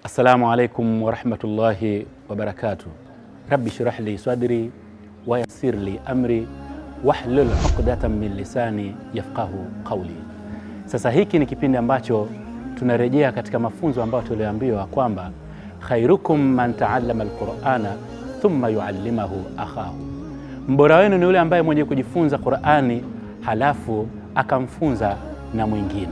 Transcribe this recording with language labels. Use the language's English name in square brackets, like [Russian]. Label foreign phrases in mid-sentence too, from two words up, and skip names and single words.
[Arabic] السلام عليكم ورحمة الله وبركاته. رب اشرح لي صدري ويسر لي أمري واحلل عقدة من لساني يفقهوا قولي. [Swahili] Sasa hiki ni kipindi ambacho tunarejea katika mafunzo ambayo tuliambiwa kwamba [Arabic] خيركم من تعلم القرآن ثم يعلمه أخاه. [Swahili] Mbora wenu ni yule ambaye mwenye kujifunza Qur'ani halafu akamfunza na mwingine.